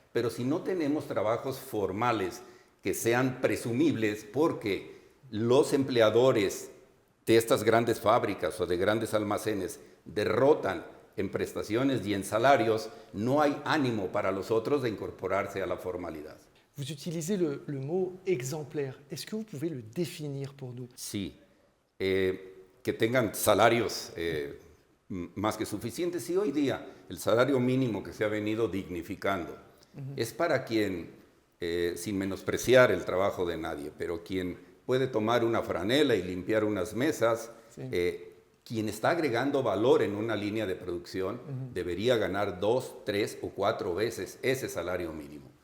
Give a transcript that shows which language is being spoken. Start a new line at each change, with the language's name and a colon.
Spanish: Pero si no tenemos trabajos formales que sean presumibles, porque los empleadores de estas grandes fábricas o de grandes almacenes derrotan en prestaciones y en salarios, no hay ánimo para los otros de incorporarse a la formalidad.
French: Vous utilisez le mot exemplaire. Est-ce que vous pouvez le définir pour nous?
Spanish: Sí, que tengan salarios más que suficientes. Y hoy día el salario mínimo que se ha venido dignificando es para quien, sin menospreciar el trabajo de nadie, pero quien puede tomar una franela y limpiar unas mesas, quien está agregando valor en una línea de producción debería ganar 2, 3 o 4 veces ese salario mínimo.